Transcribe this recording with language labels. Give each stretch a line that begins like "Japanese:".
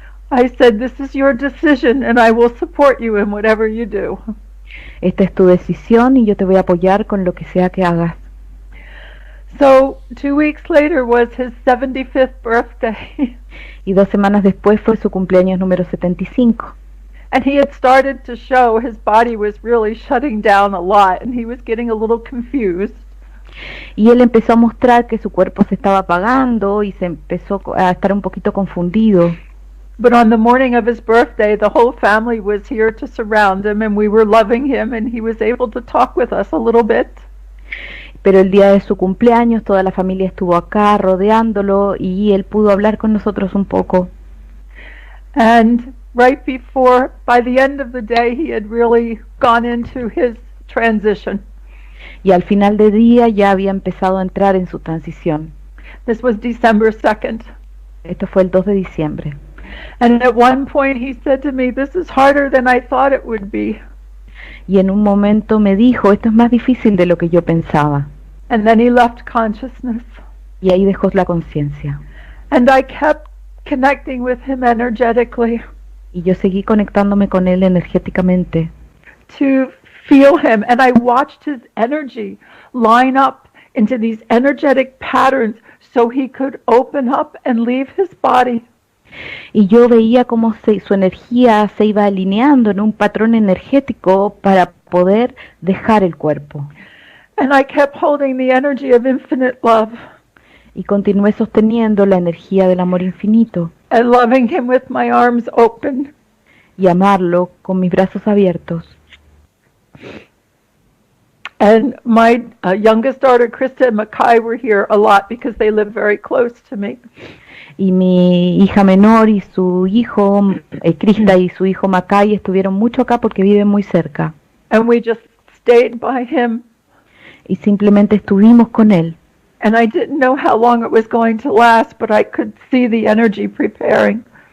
English: I said, this is your decision and I will support you in whatever you do.
Spanish: Esta es tu decisión y yo te voy a apoyar con lo que sea que hagas.
English: So 2 weeks later was his 75th birthday.
Spanish: Y 2 semanas después fue su cumpleaños número 75.
English: And he had started to show his body was really shutting down a lot, and he was getting a little confused.
Spanish: Y él empezó a mostrar que su cuerpo se estaba apagando y se empezó a estar un poquito confundido.
English: But on the morning of his birthday, the whole family was here to surround him, and we were loving him, and he was able to talk with us a little bit.
Spanish: Pero el día de su cumpleaños toda la familia estuvo acá rodeándolo y él pudo hablar con nosotros un poco.
English: And right before, by the end of the day, he had really gone into his transition.
Spanish: Y al final del día ya había empezado a entrar en su transición.
English: This was December 2nd.
Spanish: Esto fue el 2 de diciembre.
English: And at one point he said to me, this is harder than I thought it would be.
Spanish: Y en un momento me dijo, esto es más difícil de lo que yo pensaba.
English: And then he left consciousness.
Spanish: Y ahí dejó la conciencia.
English: And I kept connecting with him energetically.
Spanish: Y yo seguí conectándome con él energéticamente.
English: To feel him, and I watched his energy line up into these energetic patterns so he could open up and leave his body.
Spanish: Y yo veía cómo su energía se iba alineando en un patrón energético para poder dejar el cuerpo.
English: And I kept holding the energy of infinite love.
Spanish: Y continué sosteniendo la energía del amor infinito.
English: And loving him with my arms open.
Spanish: Y amarlo con mis brazos abiertos.
English: And my youngest daughter, Krista and Makai, were here a lot because they live very close to me.
Spanish: Y mi hija menor y su hijo, Krista y su hijo Makai, estuvieron mucho acá porque viven muy cerca.
English: And we just stayed by him.
Spanish: Y simplemente estuvimos con él.
English: And I didn't know how long it was going to last, but I could see the energy preparing.